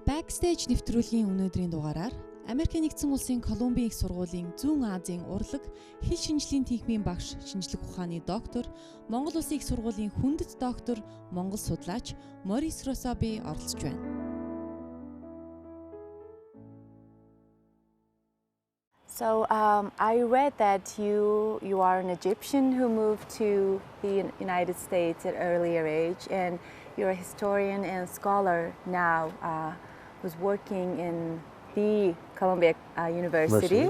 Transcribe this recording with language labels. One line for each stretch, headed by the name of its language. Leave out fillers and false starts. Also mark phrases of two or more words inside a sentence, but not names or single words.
Mongolian: Backstage нэвтрүүлгийн өнөөдрийн дугаараар Америкийн нэгдсэн улсын Колумбийн их сургуулийн Зүүн Азийн урлаг хэл шинжлэлийн тэнхимийн багш, шинжлэх ухааны доктор, Монгол улсын их сургуулийн хүндэт доктор, Монгол судлаач Морис Росаби оролцож байна.
English: So I read that you are an Egyptian who moved to the United States at an earlier age, and you're a historian and scholar now who's working in the Columbia University.